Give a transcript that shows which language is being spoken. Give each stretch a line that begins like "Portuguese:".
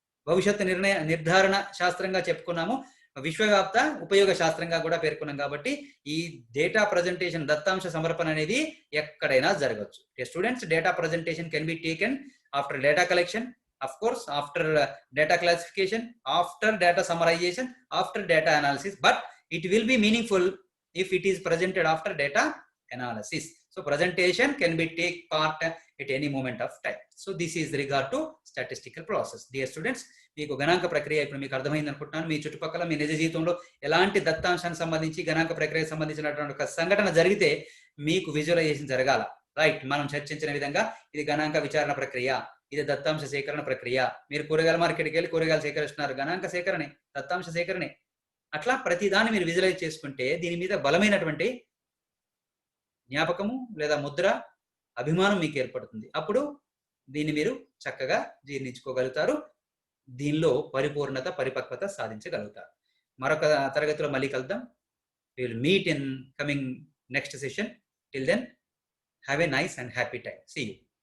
Telugu: భవిష్యత్తు నిర్ధారణ శాస్త్రంగా చెప్పుకున్నాము, విశ్వవ్యాప్త ఉపయోగ శాస్త్రంగా కూడా పేర్కొన్నాం. కాబట్టి ఈ డేటా ప్రజెంటేషన్, దత్తాంశ సమర్పణ అనేది ఎక్కడైనా జరగవచ్చు.
English: Students, data presentation can be taken after data collection, of course after data classification, after data summarization, after data analysis, but it will be meaningful if it is presented after data analysis. So presentation can be take part at any moment of time. So this is regard to statistical process. Dear students,
Telugu: మీకు గణాంక ప్రక్రియ ఇప్పుడు మీకు అర్థమైంది అనుకుంటున్నాను. మీ చుట్టుపక్కల మీ నిజ జీవితంలో ఎలాంటి దత్తాంశానికి సంబంధించి, గణాంక ప్రక్రియకు సంబంధించినటువంటి ఒక సంఘటన జరిగితే మీకు విజువలైజేషన్ జరగాల. రైట్, మనం చర్చించిన విధంగా ఇది గణాంక విచారణ ప్రక్రియ, ఇది దత్తాంశ సేకరణ ప్రక్రియ. మీరు కూరగాయల మార్కెట్కి వెళ్ళి కూరగాయలు సేకరిస్తున్నారు, గణాంక సేకరణే, దత్తాంశ సేకరణే. అట్లా ప్రతిదాన్ని మీరు విజువలైజ్ చేసుకుంటే దీని మీద బలమైనటువంటి జ్ఞాపకము లేదా ముద్ర, అభిమానం మీకు ఏర్పడుతుంది. అప్పుడు దీన్ని మీరు చక్కగా జీర్ణించుకోగలుగుతారు. దీనిలో పరిపూర్ణత, పరిపక్వత సాధించగలుగుతారు. మరొక తరగతిలో మళ్ళీ కలుద్దాం.
English: We will meet in coming next session. Till then, have a nice and happy time. See you.